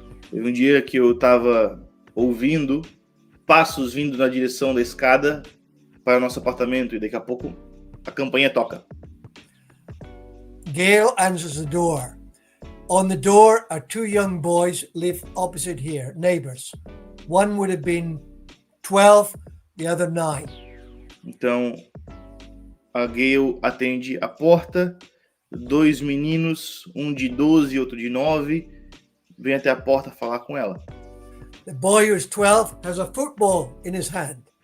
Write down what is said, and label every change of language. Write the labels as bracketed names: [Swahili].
[Portuguese] Teve um dia que eu estava ouvindo passos vindo na direção da escada para o nosso apartamento, e daqui a pouco a campainha toca. [English] Gail answers the door. On the door are two young boys live opposite here, neighbors. One would have been 12, the other 9. [Portuguese] Então, a Gail atende a porta, 2 meninos, um de 12 e outro de 9, vem até a porta falar com ela. [English] The boy who's 12 has a football in his hand.